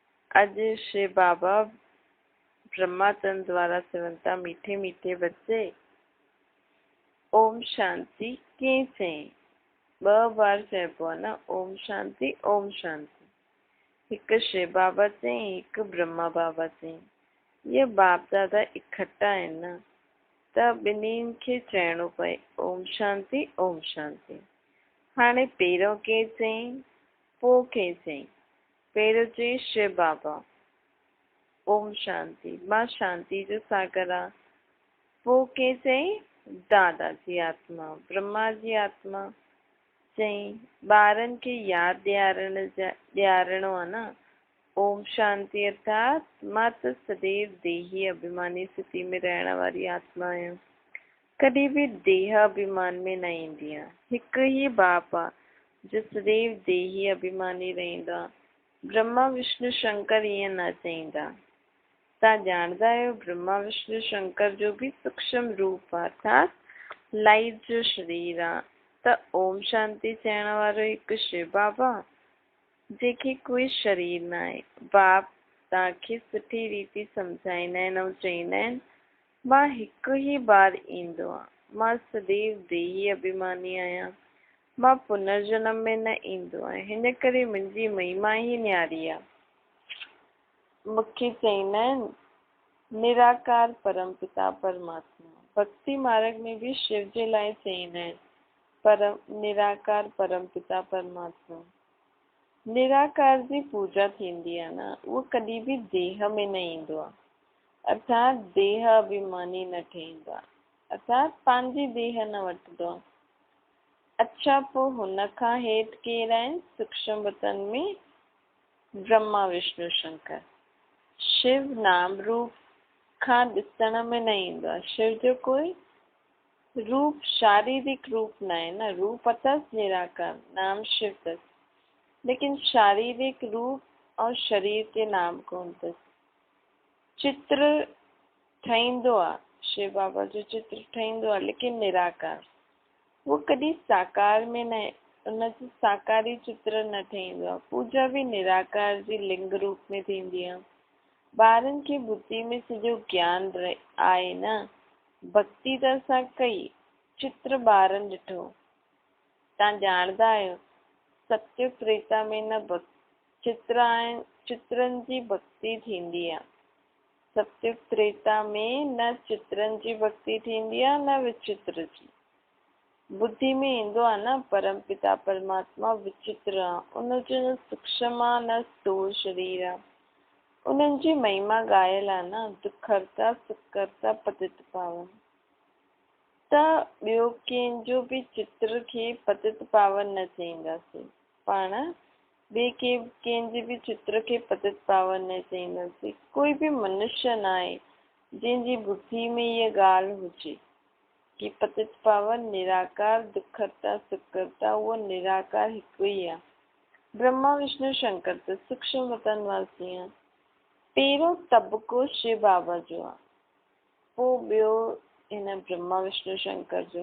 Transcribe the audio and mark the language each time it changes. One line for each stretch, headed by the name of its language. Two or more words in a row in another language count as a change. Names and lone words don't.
Sindhi: अज श्री बाबा ब्रह्माचंद द्वारा सेवनता मीठे मीठे बच्चे ओम शांति के से ब बार चइबो आहे न ओम शांति ओम शांति। हिक श्री बाबा से हिक ब्रह्मा बाबा से ये बाप दादा इकट्ठा आहिनि न त ॿिन्हिनि खे चइणो पए ओम शांति ओम शांति। हाणे पहिरियों के चई पोइ के चई। पहिरियों चई श्री बाबा ओम शांति मां शांति जो सागर आ। पोइ के चई दादा जी आत्मा ब्रह्मा जी आत्मा चई ॿारनि खे यादि ॾियारणो आहे न ओम शांति अर्थात मां त सदैव देही अभिमानी स्थिति में रहण वारी आत्मा आहियां, कॾहिं बि देह अभिमान में न ईंदी आहियां। हिकु ई बाप आहे जो सदैव देही अभिमानी रहंदो आहे। ब्रह्मा विष्णु शंकर ईअं न चईंदा। तव्हां ॼाणदा आहियो ब्रह्मा विष्णु शंकर जो बि सूक्ष्म रूप आहे अर्थात लाइट जो शरीर आहे। त ओम शांति चइण वारो हिकु शिव बाबा जंहिंखे कोई शरीर न आहे। बाप तव्हांखे सुठी रीति सम्झाईंदा आहिनि ऐं चईंदा आहिनि मां हिकु ई बार ईंदो आहे। मां सदैव देही अभिमानी आहियां। मां पुनर्जन्म में न ईंदो आहियां। हिन करे मुंहिंजी महिमा ई न्यारी आहे। मूंखे चईंदा आहिनि निराकार परमपिता परमात्मा। भक्ति मार्ग में भी शिव जे लाइ चईंदा आहिनि परम निराकार परमपिता परमात्मा। निराकार जी पूजा थींदी आहे न उहो कॾहिं बि देह में न ईंदो आहे अर्थात देह अभिमानी न ठहींदो आहे अर्थात पंहिंजी देह न वठंदो आहे। अच्छा पोइ हुन खां हेठि केरु आहिनि सूक्ष्म वतन में ब्रह्मा विष्णु शंकर। शिव नाम रूप खां ॾिसण में न ईंदो आहे। शिव जो कोई रूप शारीरिक रूप न आहे न रूप अथसि निराकार नाम शिव अथसि लेकिन शारीरिक रूप और शरीर के नाम कोन अथसि। चित्र ठाहींदो आहे शिव बाबा जो चित्र ठाहींदो आहे लेकिन निराकार वो कॾहिं साकार में न उनजो साकारी चित्र न ठाहींदो आहे। पूजा बि निराकार जी लिंग रूप में थींदी आहे। ॿारनि खे बुद्धि में सॼो ज्ञान आहे न भक्ति त असां कई चित्र ॿारनि ॾिठो। तव्हां ॼाणदा आहियो सत्युग त्रेता में न चित्र आहिनि चित्रनि जी भक्ति थींदी आहे। सत्युग त्रेता में न चित्रनि जी भक्ति थींदी आहे न विचित्र जी। बुद्धि में ईंदो आहे न परमपिता परमात्मा विचित्र आहे। उनजो न सूक्ष्म आहे न स्थूल शरीर आहे। उन्हनि जी महिमा ॻायल आहे न दुखहर्ता सुखकर्ता पतित पावन। त ॿियो कंहिंजो बि चित्र खे पतित पावन न चईंदासीं। पाण ॿिए कंहिंजे बि चित्र खे पतित पावन न चईंदासीं। कोई बि मनुष्य न आहे जंहिंजी बुद्धि में इहा ॻाल्हि हुजे कि पतित पावन निराकार दुखहर्ता सुखकर्ता उहो निराकार हिकु ई आहे। ब्रह्मा विष्णु शंकर त सूक्ष्म वतन वासी आहे। पहिरियों तबको शिव बाबा जो आहे पोइ ॿियो हिन ब्रह्मा विष्णु शंकर जो।